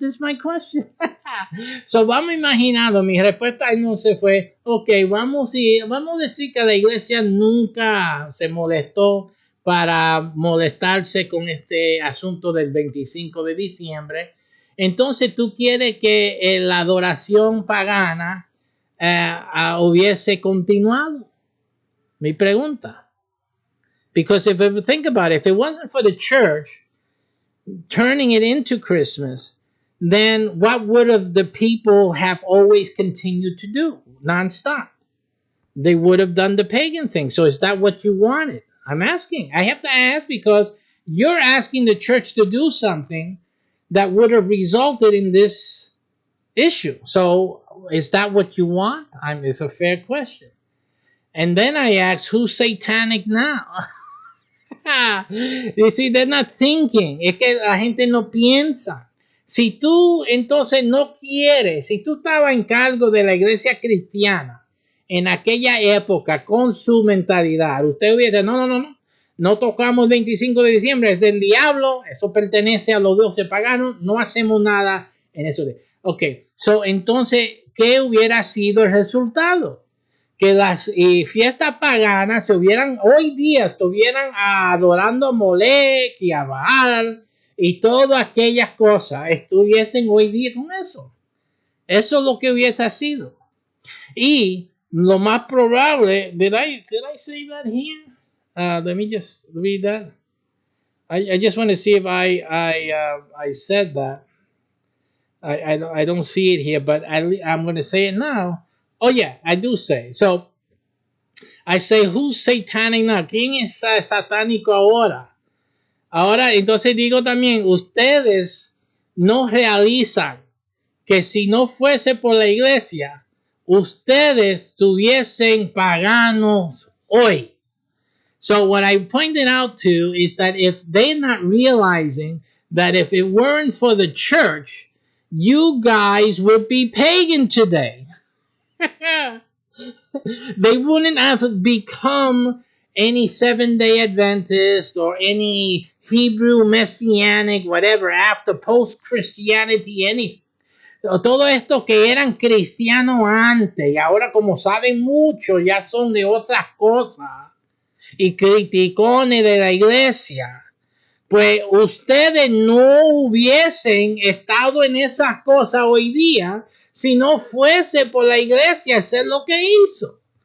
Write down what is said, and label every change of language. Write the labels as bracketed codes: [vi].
[en] This is my question. [es] So vamos imaginando, mi respuesta no se fue, ok, vamos a decir que la iglesia nunca se molestó para molestarse con este asunto del 25 de diciembre. Entonces tú quieres que la adoración pagana hubiese continuado. Mi pregunta. [en] Because if you think about it, if it wasn't for the church turning it into Christmas, then what would have the people have always continued to do nonstop? They would have done the pagan thing. So is that what you wanted? I'm asking. I have to ask because you're asking the church to do something that would have resulted in this issue. So is that what you want? It's a fair question. And then I ask, who's satanic now? You see, they're not thinking. [es] Es que la gente no piensa. Si tú entonces no quieres, si tú estabas en cargo de la iglesia cristiana en aquella época con su mentalidad, usted hubiera dicho, no tocamos 25 de diciembre, es del diablo, eso pertenece a los dioses paganos, no hacemos nada en eso. Ok, so entonces, ¿qué hubiera sido el resultado? Que las fiestas paganas hoy día estuvieran adorando a Molech y a Baal y todas aquellas cosas, estuviesen hoy día con eso. Eso es lo que hubiese sido. Y lo más probable, [en] did I say that here? Let me just read that. I just want to see if I said that. I don't see it here, but I'm going to say it now. Oh yeah, I do say. So I say, who's satanic now? [es] ¿Quién es satánico ahora? Ahora, entonces digo también, ustedes no realizan que si no fuese por la iglesia, ustedes tuviesen paganos hoy. [en] So what I pointed out to is that if they're not realizing that if it weren't for the church, you guys would be pagan today. They wouldn't have become any Seventh-day Adventist or any Hebrew Messianic, whatever, after post-Christianity, any. [es] Todo esto que eran cristianos antes y ahora como saben mucho ya son de otras cosas y criticones de la iglesia. Pues ustedes no hubiesen estado en esas cosas hoy día si no fuese por la iglesia hacer lo que hizo.